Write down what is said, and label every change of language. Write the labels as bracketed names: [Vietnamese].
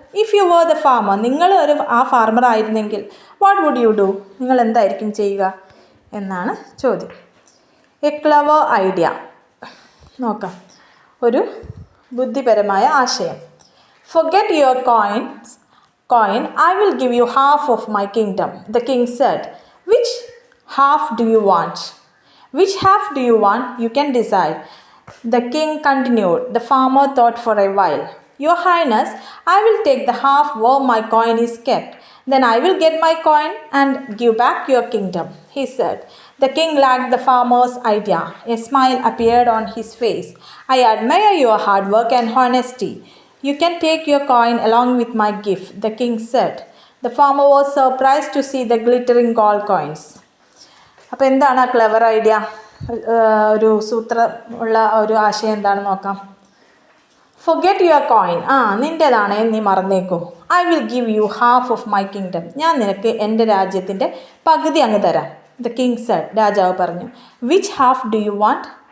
[English] if you were the farmer, [Malayalam] നിങ്ങൾ ആ farmer ആയിരുന്നെങ്കിൽ [English] what would you do, [Malayalam] നിങ്ങൾ എന്തായിരിക്കും ചെയ്യുക എന്നാണ് ചോദ്യം. [English] a clever idea, [Malayalam] നോക്കാം, ഒരു ബുദ്ധിപരമായ ആശയം. [English] Forget your coin, I will give you half of my kingdom, the king said. Which half do you want? Which half do you want? You can decide. The king continued. The farmer thought for a while. Your Highness, I will take the half where my coin is kept. Then I will get my coin and give back your kingdom, he said. The king liked the farmer's idea. A smile appeared on his face. I admire your hard work and honesty. You can take your coin along with my gift, the king said. The farmer was surprised to see the glittering gold coins. [Malayalam] അപ്പോൾ എന്താണ് ആ [English] clever idea, [Malayalam] ഒരു സൂത്രമുള്ള ഒരു ആശയം എന്താണെന്ന് നോക്കാം. [English] forget your coin, [Malayalam] നിൻ്റേതാണ് നീ മറന്നേക്കൂ. [English] I will give you half of my kingdom, [Malayalam] ഞാൻ നിനക്ക് എൻ്റെ രാജ്യത്തിൻ്റെ പകുതി അങ്ങ് തരാം. [English] the king said, [Malayalam] രാജാവ് പറഞ്ഞു. [English] Which half do you want?